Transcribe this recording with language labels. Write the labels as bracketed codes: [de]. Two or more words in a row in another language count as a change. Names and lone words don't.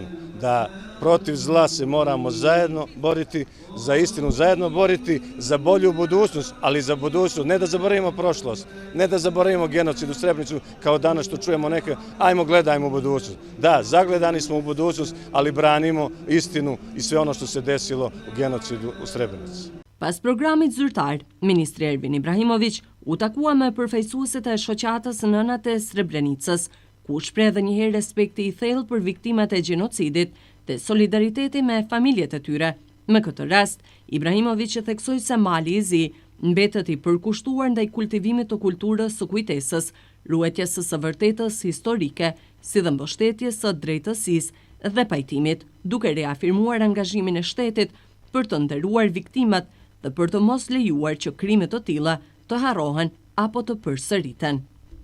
[bs] Da protiv zla se moramo zajedno boriti, za istinu zajedno boriti, za bolju budućnost, ali za budućnost, ne da zaboravimo prošlost, ne da zaboravimo genocid u Srebrenicu, kao danas što čujemo neke, ajmo gledajmo u budućnost. Da, zagledani smo u budućnost, ali branimo istinu i sve ono što se desilo u genocidu u Srebrenici. [sq] Pas programit zyrtar, Ministri Ervin Ibrahimović u takua me përfaqësuesit e shoqatës Nënat e Srebrenicës, ku shpreh edhe një herë respekti i thellë për viktimat e gjenocidit dhe solidariteti me familjet e tyre. Me këtë rast, Ibrahimović theksoi se Mali i Zi mbetet i përkushtuar ndaj kultivimit të kulturës së kujtesës, ruajtjes së vërtetës historike, si dhe mbështetjes së drejtësisë dhe pajtimit, duke reafirmuar angazhimin e shtetit për të nderuar viktimat dhe për të mos lejuar që krime të tilla të harrohen apo të përsëriten.